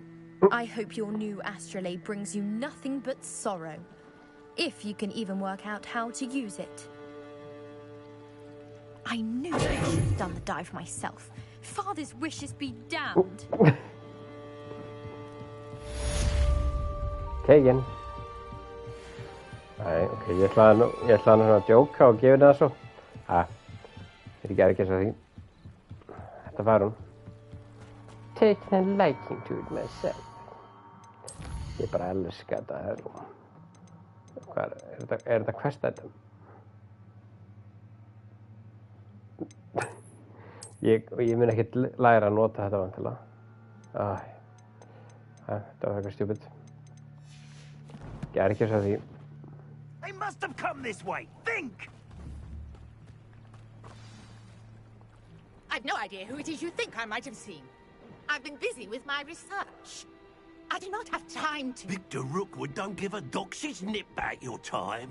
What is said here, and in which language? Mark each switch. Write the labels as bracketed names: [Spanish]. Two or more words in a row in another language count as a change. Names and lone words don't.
[English] I hope your new astrolabe brings you nothing but sorrow. If you can even work out how to use it. I knew I should have done the dive myself. Father's wishes be damned. Taken. [Icelandic] Nei, ok, ég ætla hann að djóka og gefa henni það svo. Ég gerði ekki þess að því. Þetta var hún. [English] Taken a liking to it myself. [Icelandic] Ég bara elska þetta her. Hvað er þetta [English] quest item? [Icelandic] Ég mun ekkert læra að nota þetta vantilega. Þetta var eitthvað stupid. Gerði ekki þess að því. [English] They must have come this way. Think! I've no idea who it is you think I might have seen. I've been busy with my research. I do not have time to... Victor Rookwood don't give a doxy's nip back your time.